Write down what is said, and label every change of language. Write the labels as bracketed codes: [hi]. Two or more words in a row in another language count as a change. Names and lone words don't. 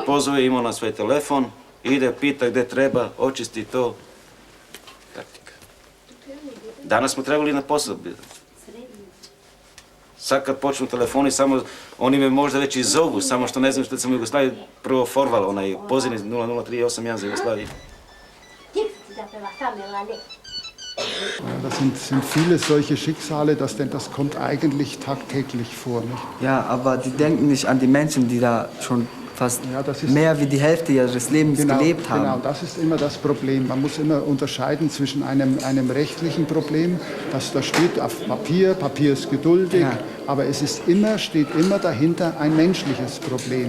[sr] Pozove je imala svoj telefon, ide, pita gde treba, očisti to. Taktika. Danas smo trebali na posao. Sad kad počnu telefoni, samo oni me možda već i zovu, samo što ne znam što sam u Jugoslaviji prvo forvala, onaj pozivni 00381 za Jugoslaviju. [de] Das sind viele solche Schicksale, das kommt eigentlich tagtäglich vor. Nicht? Ja, aber die denken nicht an die Menschen, die da schon fast mehr wie die Hälfte ihres Lebens gelebt haben. Genau, das ist immer das Problem. Man muss immer unterscheiden zwischen einem rechtlichen Problem, das da steht auf Papier, Papier ist geduldig, aber es ist steht immer dahinter ein menschliches Problem.